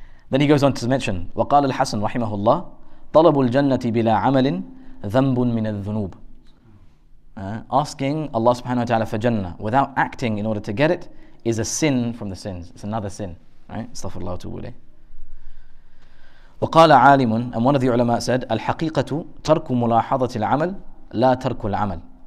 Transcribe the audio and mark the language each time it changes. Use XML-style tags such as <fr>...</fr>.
<en>Then he goes on to mention,</en> <ar>وقال الحسن رحمه الله طلب الجنة بلا عمل ذنب من الذنوب.</ar> <en>Asking Allah subhanahu wa ta'ala for Jannah without acting in order to get it is a sin from the sins. It's another sin, right? Astaghfirullah wa atubu ilayh.</en> <ar>وقال عالم,</ar> <en>and one of the ulama said,</en> <ar>الحقيقة ترك ملاحظة العمل لا ترك العمل.</ar>